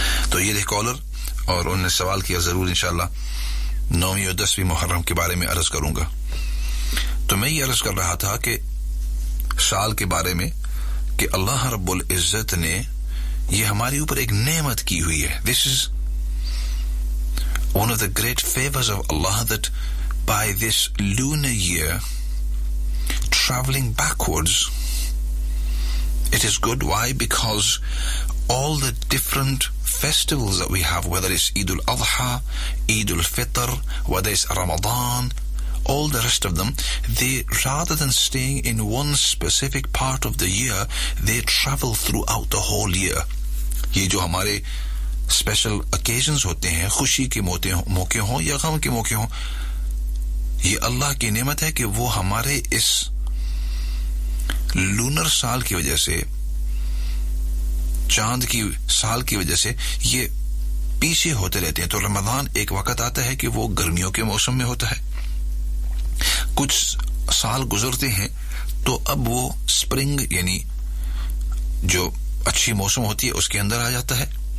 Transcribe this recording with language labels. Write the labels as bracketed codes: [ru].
[ur] تو یہ تھے کالر اور انہوں نے سوال کیا, ضرور انشاءاللہ نویں اور دسویں محرم کے بارے میں عرض کروں گا. تو میں یہ عرض کر رہا تھا کہ سال کے بارے میں کہ اللہ رب العزت نے یہ ہمارے اوپر ایک نعمت کی ہوئی ہے. [en] This is one of the great favors of Allah, that by this lunar year traveling backwards, it is good. Why? Because all the different festivals that we have, whether it's Eid al-Adha, Eid al-Fitr, whether it's Ramadan, all the rest of them, they, rather than staying in one specific part of the year, they travel throughout the whole year. [ur] Ye jo hamare [en] special occasions [ur] ہوتے ہیں, خوشی کے موقع ہوں یا غم کے موقع ہوں, یہ اللہ کی نعمت ہے کہ وہ ہمارے اس لونر سال کی وجہ سے, چاند کی سال کی وجہ سے یہ پیچھے ہوتے رہتے ہیں. تو رمضان ایک وقت آتا ہے کہ وہ گرمیوں کے موسم میں ہوتا ہے, کچھ سال گزرتے ہیں تو اب وہ سپرنگ یعنی جو اچھی موسم ہوتی ہے اس کے اندر آ جاتا ہے,